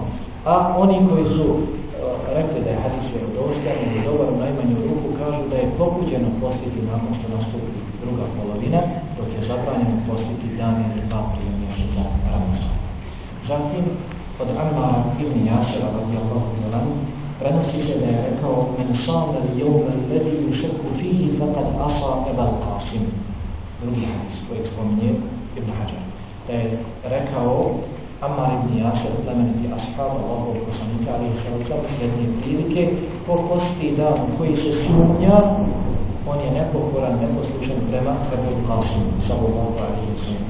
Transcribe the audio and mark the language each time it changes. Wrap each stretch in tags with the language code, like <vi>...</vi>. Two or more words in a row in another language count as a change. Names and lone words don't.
<bs>A oni koji su rekli da je hadis vjerodostojan ili dobar u najmanju ruku kažu da je pokuđeno postiti nakon što nastupi druga polovina, dok je zabranjeno postiti dan ili 2 prije mjeseca Ramazana. Zatim, od Ammara ibn Jasira</bs> <ar>رضي الله عنه</ar> <bs>prenosi se da je rekao:</bs> <ar>"من صام اليوم الذي يشك فيه فقد عصى أبا القاسم."</ar> <bs>Drugi hadis kojeg spominje Ibn Hajar. Da je rekao Ammar ibn Jasir, plemeniti ashab Allahovog poslanika</bs> <ar>عليه الصلاة</ar> <bs>jedne prilike, ko posti dan koji se sumnja, on je nepokoran, neposlušan prema Abul Qasim</bs> <ar>صلى الله عليه وسلم.</ar>